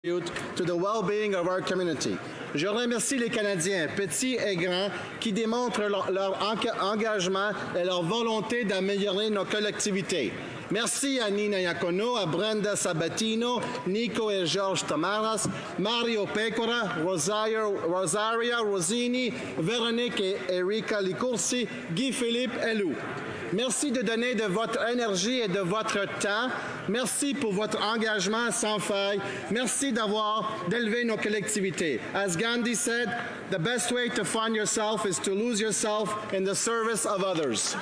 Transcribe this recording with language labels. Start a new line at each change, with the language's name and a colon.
English: to the well-being of our community.
French: Je remercie les Canadiens, petits et grands, qui démontrent leur engagement et leur volonté d'améliorer nos collectivités. Merci à Nina Iacono, à Brenda Sabatino, Nico et Georges Tamaras, Mario Pecora, Rosaria Rosini, Véronique et Erika Licoursi, Guy-Philippe Elou. Merci de donner de votre énergie et de votre temps. Merci pour votre engagement sans faille. Merci d'élever nos collectivités.
English: As Gandhi said, the best way to find yourself is to lose yourself in the service of others.